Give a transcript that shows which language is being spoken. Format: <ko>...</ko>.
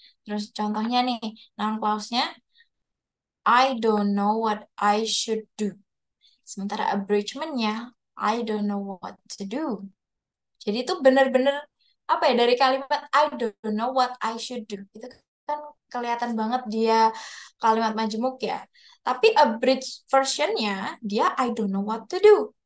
<id>Terus contohnya nih, noun clause-nya,</id> <en>I don't know what I should do.</en> <id>Sementara abridgment-nya,</id> <en>I don't know what to do.</en> <id>Jadi itu benar-benar apa ya dari kalimat</id> <en>I don't know what I should do.</en> <id>Itu kan kelihatan banget dia kalimat majemuk ya. Tapi abridged versionnya dia</id> <en>I don't know what to do.</en>